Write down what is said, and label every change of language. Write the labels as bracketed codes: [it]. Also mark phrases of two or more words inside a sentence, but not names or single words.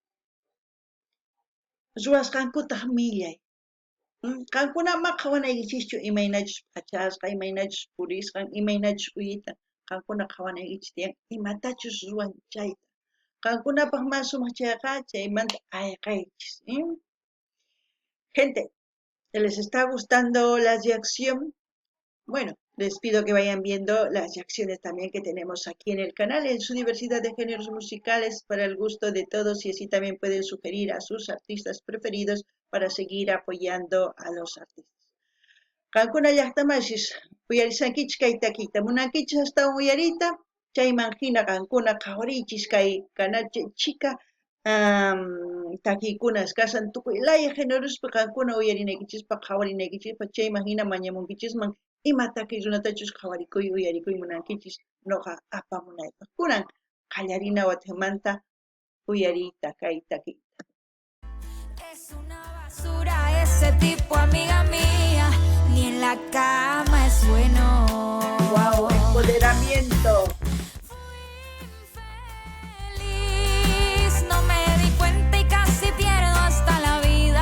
[qu] Ruwasqankutaq millay. Qankuna ama qhawanaykichischu imaynachus p'achasqa, imaynachus purisqan, imaynachus uyitan. Qankuna qhawanaykichis tiyan imatachus ruwan chayta. Qankunapaq mas sumaq chayqa chaymanta ayqaychis. [es] Gente, ¿les está gustando la reacción? Bueno, les pido que vayan viendo las reacciones también que tenemos aquí en el canal, en su diversidad de géneros musicales para el gusto de todos y así también pueden sugerir a sus artistas preferidos para seguir apoyando a los artistas. [qu] Qankuna llaqtamashis uyarisankichis kay takiyta munankichis hasta uyarita chayman hina qankuna qhawarichis kay chika takiykunas kasan tukuylaya generospa qankuna uyarinaykichikpa qhawarinaykichikpa chayman hina mañamunkichisman ima takiy runatachus qhawarikuy uyarikuy munankichis nuqa apamunaypaq kunan qallarina wathimanta uyariyta kay takiyta. [es] Es una basura ese tipo, amiga mía, ni en la cama es bueno. Wow, empoderamiento. Fui infeliz, no me di cuenta y casi pierdo hasta la vida.